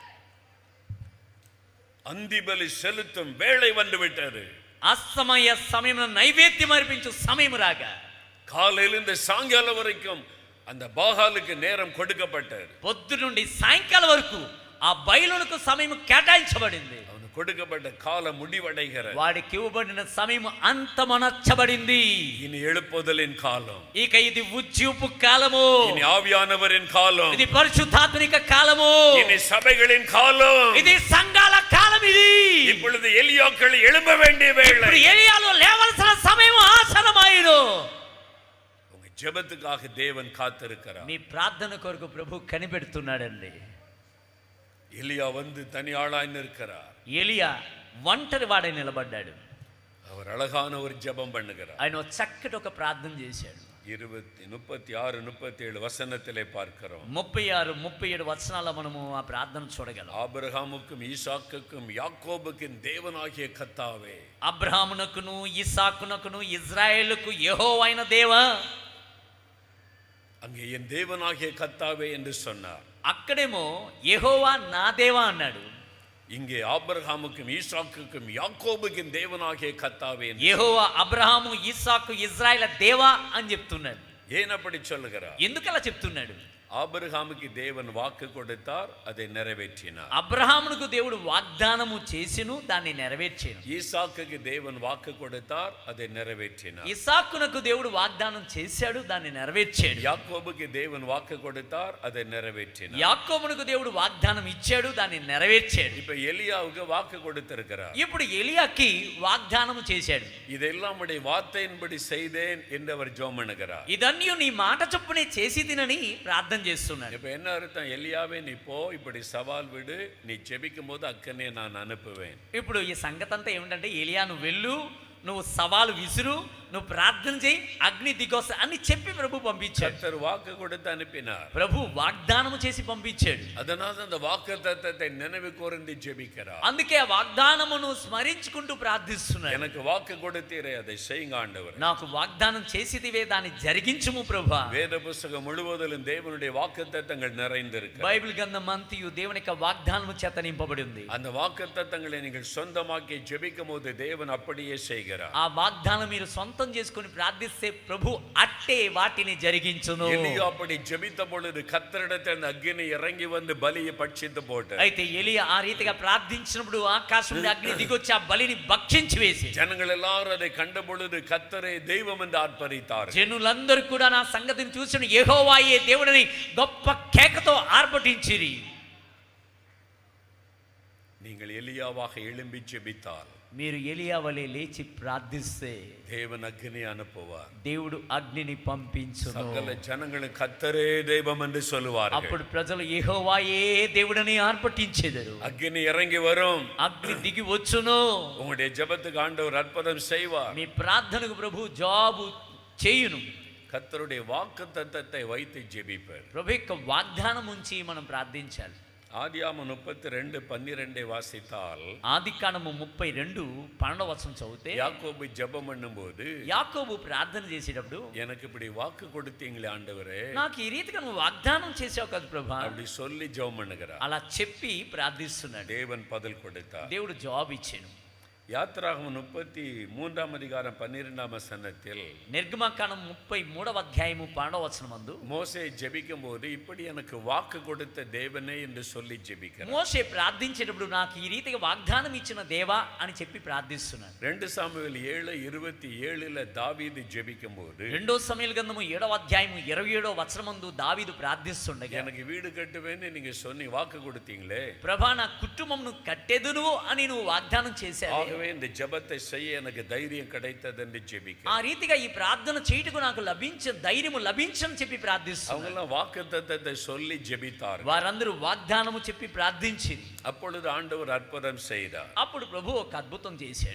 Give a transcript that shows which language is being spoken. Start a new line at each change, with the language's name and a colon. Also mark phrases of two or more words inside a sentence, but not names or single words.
Tamil: அந்திபலி செலுத்தும் வேளை வந்து விட்டது.
Telugu: అస్తమయ సమయమున నైవేద్యం అర్పించు సమయం రాగా
Tamil: காலையிலிருந்து சாயங்காலம் வரைக்கும் அந்த பாகாலுக்கு நேரம் கொடுக்கப்பட்டது.
Telugu: పొద్దు నుండి సాయంకాలం వరకు ఆ బయలునకు సమయం కేటాయించబడింది.
Tamil: அவனுக்கு கொடுக்கப்பட்ட காலம் முடிவடைகிறது.
Telugu: వాడికి ఇవ్వబడిన సమయం అంతమొనర్చబడింది.
Tamil: இனி எழுப்புதலின் காலம்.
Telugu: ఇక ఇది ఉజ్జీవపు కాలము.
Tamil: இனி ஆவியானவரின் காலம்.
Telugu: ఇది పరిశుద్ధాత్మనిక కాలము.
Tamil: இனி சபைகளின் காலம்.
Telugu: ఇది సంఘాల కాలం. ఇది
Tamil: இப்பொழுது எலியாக்கள் எழும்ப வேண்டிய வேளை.
Telugu: ఇప్పుడు ఎలియాలు లేవలసిన సమయం ఆసన్నమాయెను.
Tamil: உங்க ஜெபத்துக்காக தேவன் காத்திருக்கிறார்.
Telugu: మీ ప్రార్థన కొరకు ప్రభు కనిపెడుతున్నాడండి.
Tamil: எலியா வந்து தனி ஆளாய் நிற்கிறார்.
Telugu: ఎలియా ఒంటరి వాడై నిలబడ్డాడు.
Tamil: அவர் அழகான ஒரு ஜெபம் பண்ணுகிறார்.
Telugu: ఆయన చక్కటి ఒక ప్రార్థన చేశాడు.
Tamil: 36 37 வசனத்திலே பார்க்கிறோம்.
Telugu: 36 37 వచనాల్లో మనము ఆ ప్రార్థన చూడగలం.
Tamil: ஆபிரகாமுக்கும் ஈசாக்குக்கும் யாக்கோபுக்கும் தேவனாகிய கர்த்தாவே,
Telugu: అబ్రహామునకును ఇస్సాకునకును ఇజ్రాయేలుకు యెహోవా అయిన దేవా,
Tamil: அங்கே என் தேவனாகிய கர்த்தாவே என்று சொன்னார்.
Telugu: అక్కడేమో యెహోవా నా దేవా అన్నాడు.
Tamil: இங்கே ஆபிரகாமுக்கும் ஈசாக்குக்கும் யாக்கோபுக்கும் தேவனாகிய கர்த்தாவே என்று
Telugu: యెహోవా అబ్రహాము ఇస్సాకు ఇజ్రాయేల్ దేవా అని చెప్తున్నాడు.
Tamil: ஏன் அப்படி சொல்லுகிறார்?
Telugu: ఎందుకు అలా చెప్తున్నాడు?
Tamil: ஆபிரகாமுக்கு தேவன் வாக்கு கொடுத்தார், அதை நிறைவேற்றினார்.
Telugu: అబ్రహామునకు దేవుడు వాగ్దానము చేసిను, దాన్ని నెరవేర్చెను.
Tamil: ஈசாக்குக்கு தேவன் வாக்கு கொடுத்தார், அதை நிறைவேற்றினார்.
Telugu: ఇస్సాకునకు దేవుడు వాగ్దానం చేశాడు, దాన్ని నెరవేర్చాడు.
Tamil: யாக்கோபுக்கு தேவன் வாக்கு கொடுத்தார், அதை நிறைவேற்றினார்.
Telugu: యాకోబునకు దేవుడు వాగ్దానం ఇచ్చాడు, దాన్ని నెరవేర్చాడు.
Tamil: இப்ப எலியாவுக்கு வாக்கு கொடுத்திருக்கிறார்.
Telugu: ఇప్పుడు ఎలియాకి వాగ్దానం చేశాడు.
Tamil: இதெல்லாம் உடைய வார்த்தையின்படி செய்தேன் என்று அவர் ஜெபம் பண்ணுகிறார்.
Telugu: ఇదన్నీ నీ మాట చొప్పునే చేసి తినని ప్రార్థన చేస్తున్నాడు.
Tamil: இப்ப என்ன அர்த்தம்? எலியாவே நீ போ, இப்படி சவால் விடு, நீ ஜெபிக்கும் போது அக்கனே நான் அனுப்புவேன்.
Telugu: ఇప్పుడు ఈ సంగతి అంతా ఏమిటంటే, ఎలియా నువ్వు వెళ్ళు, నువ్వు సవాలు విసురు, నువ్వు ప్రార్థన చేయి, అగ్ని దిగొస్తా అని చెప్పి ప్రభు పంపించాడు.
Tamil: கர்த்தர் வாக்கு கொடுத்து அனுப்பினார்.
Telugu: ప్రభు వాగ్దానం చేసి పంపించాడు.
Tamil: அதனால அந்த வாக்குத்தத்தத்தை நினைவு கூர்ந்து ஜெபிக்கிறார்.
Telugu: అందుకే ఆ వాగ్దానమును స్మరించుకుంటూ ప్రార్థిస్తున్నాడు.
Tamil: எனக்கு வாக்கு கொடுத்தீரே, அதை செய்யுங்க ஆண்டவர்.
Telugu: నాకు వాగ్దానం చేసిదివే, దాన్ని జరిగించుము ప్రభువా.
Tamil: வேத புஸ்தகம் முழுவதிலும் தேவனுடைய வாக்குத்தத்தங்கள் நிறைந்திருக்கு.
Telugu: బైబిల్ గ్రంథం అంతయు దేవుని యొక్క వాగ్దానము చేత నింపబడి ఉంది.
Tamil: அந்த வாக்குத்தத்தங்களை நீங்கள் சொந்தமாக்கி ஜெபிக்கும் போது தேவன் அப்படியே செய்கிறார்.
Telugu: ఆ వాగ్దానం మీరు సొంతం చేసుకొని ప్రార్థిస్తే ప్రభు అట్టే వాటిని జరిగించును.
Tamil: எலியா அப்படி ஜெபித்த பொழுது கர்த்தரிடத்தில் அந்த அக்கினி இறங்கி வந்து பலியை பட்சித்து போட்டு,
Telugu: అయితే ఎలియా ఆ రీతిగా ప్రార్థించినప్పుడు ఆకాశం నుండి అగ్ని దిగొచ్చి ఆ బలిని భక్షించి వేసి,
Tamil: ஜனங்கள் எல்லாரும் அதை கண்ட பொழுது கர்த்தரை தெய்வம் என்று ஆர்ப்பரித்தார்.
Telugu: జనులందరూ కూడా నా సంగతిని చూసిన యెహోవాయే దేవుడని గొప్ప కేకతో ఆర్భటించిరి.
Tamil: நீங்கள் எலியாவாக எழும்பி ஜெபித்தால்
Telugu: మీరు ఎలియా వలె లేచి ప్రార్థిస్తే
Tamil: தேவன் அக்னி அனுப்புவார்.
Telugu: దేవుడు అగ్నిని పంపించును.
Tamil: சகல ஜனங்களும் கர்த்தரே தெய்வம் என்று சொல்லுவார்கள்.
Telugu: అప్పుడు ప్రజలు యెహోవాయే దేవుడని ఆర్భటించెదరు.
Tamil: அக்னி இறங்கி வரும்,
Telugu: అగ్ని దిగి వచ్చును.
Tamil: உங்களுடைய ஜெபத்துக்கு ஆண்டவர் அற்புதம் செய்வார்.
Telugu: మీ ప్రార్థనకు ప్రభు జవాబు చేయును.
Tamil: கர்த்தருடைய வாக்குத்தத்தத்தை வைத்து ஜெபிப்பார்.
Telugu: ప్రభు యొక్క వాగ్దానం ఉంచి మనం ప్రార్థించాలి.
Tamil: ஆதியாகமம் 32:12 வாசித்தால்,
Telugu: ఆదికాండము 32:12 వచనం చదివితే,
Tamil: யாக்கோபு ஜெபம் பண்ணும்போது,
Telugu: యాకోబు ప్రార్థన చేసేటప్పుడు,
Tamil: எனக்கு இப்படி வாக்கு கொடுத்தீங்களே ஆண்டவரே,
Telugu: నాకు ఈ రీతిగా నువ్వు వాగ్దానం చేసావు కదా ప్రభా,
Tamil: அப்படி சொல்லி ஜெபம் பண்ணுகிறார்.
Telugu: అలా చెప్పి ప్రార్థిస్తున్నాడు.
Tamil: தேவன் பதில் கொடுத்தார்.
Telugu: దేవుడు జవాబు ఇచ్చాను.
Tamil: யாத்திராகமம் 33:12 வசனத்தில்,
Telugu: నిర్గమకాండం 33:12 వచనమందు,
Tamil: மோசே ஜெபிக்கும் போது இப்படி எனக்கு வாக்கு கொடுத்த தேவனே என்று சொல்லி ஜெபிக்கிறார்.
Telugu: మోషే ప్రార్థించేటప్పుడు నాకు ఈ రీతిగా వాగ్దానం ఇచ్చిన దేవా అని చెప్పి ప్రార్థిస్తున్నాడు.
Tamil: 2 சாமுவேல் 7:27 దావీదు ஜெபிக்கும் போது,
Telugu: 2 సమూయేలు గ్రంథము 7:27 వచనమందు దావీదు ప్రార్థిస్తుండగా,
Tamil: எனக்கு வீடு కట్టుவேன்னு நீங்க சொன்னி வாக்கு கொடுத்தீங்களே,
Telugu: ప్రభా నా కుటుంబమును కట్టెదును అని నువ్వు వాగ్దానం చేశావు,
Tamil: ஆகவே இந்த ஜெபத்தை செய்ய எனக்கு தைரியம் கிடைத்தது என்று ஜெபிக்க.
Telugu: ఆ రీతిగా ఈ ప్రార్థన చేయుటకు నాకు ధైర్యము లభించని చెప్పి ప్రార్థిస్తున్నారు.
Tamil: அவங்க எல்லாம் வாக்குத்தத்தத்தை சொல்லி ஜெபித்தார்கள்.
Telugu: వారందరూ వాగ్దానము చెప్పి ప్రార్థించి,
Tamil: அப்பொழுது ஆண்டவர் அற்புதம் செய்தார்.
Telugu: అప్పుడు ప్రభు ఒక అద్భుతం చేశాడు.